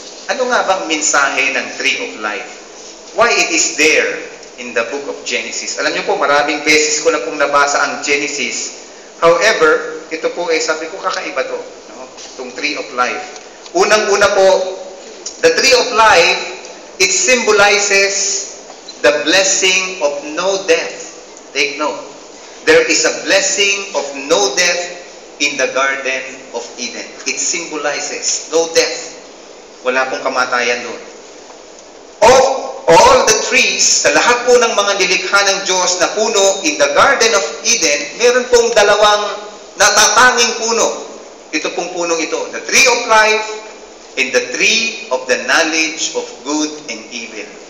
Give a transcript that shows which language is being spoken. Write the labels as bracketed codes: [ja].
[tl] Ano nga bang mensahe ng tree of life? [en] Why it is there in the book of Genesis? [tl] Alam niyo po, maraming beses ko na pong nabasa ang Genesis. However, ito po sabi ko, kakaiba to. No? Itong tree of life. Unang-una po, [en] the tree of life, it symbolizes the blessing of no death. Take note. There is a blessing of no death in the Garden of Eden. It symbolizes no death. [tl] Wala pong kamatayan doon. [en] Of all the trees, [tl] sa lahat po ng mga nilikha ng Diyos na puno in the Garden of Eden, meron pong dalawang natatanging puno. Ito pong punong ito, [en] the tree of life and the tree of the knowledge of good and evil.